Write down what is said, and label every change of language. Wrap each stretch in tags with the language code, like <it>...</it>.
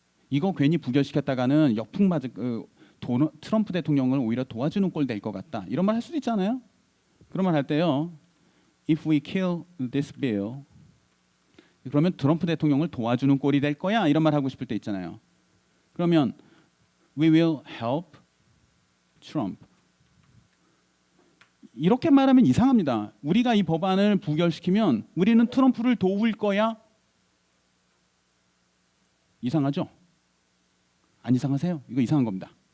<ko>이거 괜히 부결시켰다가는 역풍 맞을 트럼프 대통령을 오히려 도와주는 꼴 될 것 같다. 이런 말 할 수도 있잖아요. 그런 말 할 때요.</ko> <en>If we kill this bill,</en> <ko>그러면 트럼프 대통령을 도와주는 꼴이 될 거야. 이런 말 하고 싶을 때 있잖아요. 그러면</ko> <en>we will help Trump.</en> <ko>이렇게 말하면 이상합니다. 우리가 이 법안을 부결시키면 우리는 트럼프를 도울 거야. 이상하죠? 안 이상하세요? 이거 이상한 겁니다.</ko>